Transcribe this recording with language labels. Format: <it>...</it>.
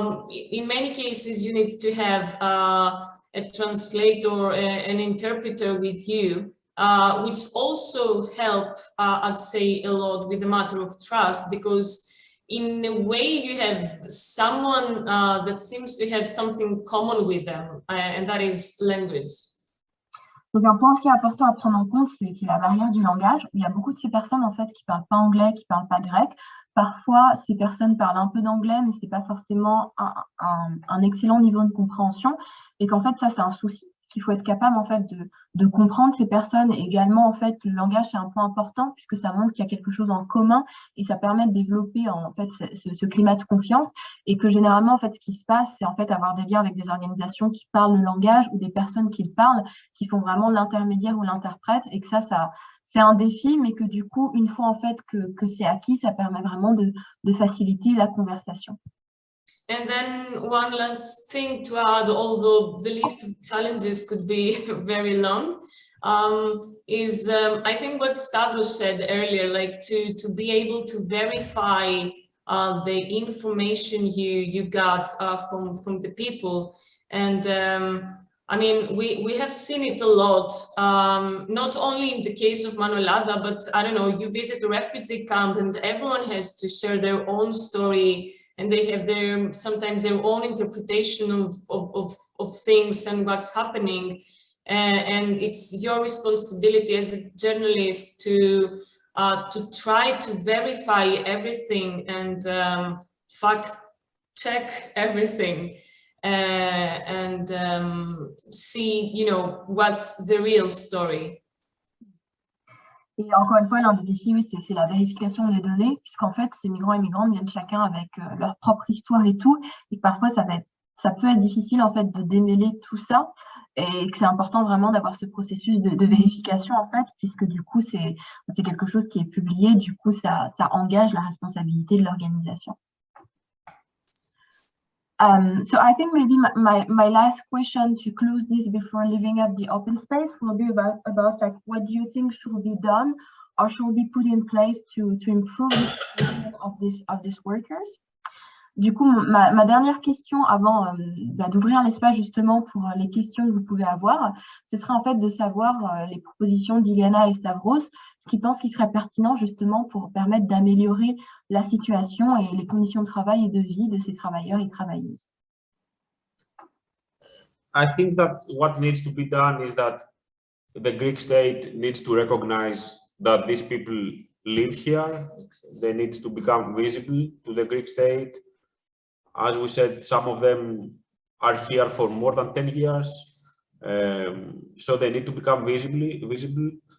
<en>in many cases you need to have a translator, an interpreter with you, which also help, I'd say, a lot with the matter of trust, because in a way you have someone that seems to have something common with them, and that is language.</en> <fr>Donc un point aussi important à prendre en compte, c'est la barrière du langage. Il y a beaucoup de ces personnes en fait qui parlent pas anglais, qui parlent pas grec. Parfois, ces personnes parlent un peu d'anglais, mais c'est pas forcément un excellent niveau de compréhension. Et qu'en fait, ça, c'est un souci. Il faut être capable en fait de comprendre ces personnes. Et également, en fait, le langage, c'est un point important puisque ça montre qu'il y a quelque chose en commun et ça permet de développer en fait ce climat de confiance. Et que généralement, en fait, ce qui se passe, c'est en fait avoir des liens avec des organisations qui parlent le langage ou des personnes qui le parlent, qui font vraiment l'intermédiaire ou l'interprète. Et que ça c'est un défi, mais que du coup, une fois en fait que c'est acquis, ça permet vraiment de faciliter la conversation.</fr> <en>And then one last thing to add, although the list of challenges could be very long, is I think what Stavros said earlier, like to be able to verify the information you got from the people. And I mean, we have seen it a lot, not only in the case of Manuelada, but I don't know, you visit a refugee camp and everyone has to share their own story, and they have sometimes their own interpretation of things and what's happening. And it's your responsibility as a journalist to try to verify everything and fact check everything. And see, you know, what's the real story.</en> <fr>Et encore une fois, l'un des défis, oui, c'est la vérification des données, puisqu'en fait, ces migrants et migrantes viennent chacun avec leur propre histoire et tout, et que parfois, ça peut être difficile en fait de démêler tout ça, et que c'est important vraiment d'avoir ce processus de vérification en fait, puisque du coup, c'est quelque chose qui est publié, du coup, ça engage la responsabilité de l'organisation.</fr> <en>So I think maybe my last question to close this before leaving up the open space will be about like what do you think should be done or should be put in place to improve the situation of these workers.</en> <fr>Du coup, ma dernière question avant d'ouvrir l'espace justement pour les questions que vous pouvez avoir, ce serait en fait de savoir les propositions d'Iliana et Stavros, ce qu'ils pensent qu'il serait pertinent justement pour permettre d'améliorer la situation et les conditions de travail et de vie de ces travailleurs et travailleuses.</fr> <en>I think that what needs to be done is that the Greek state needs to recognize that these people live here. They need to become visible to the Greek state. As we said, some of them are here for more than 10 years, so they need to become visible.</en>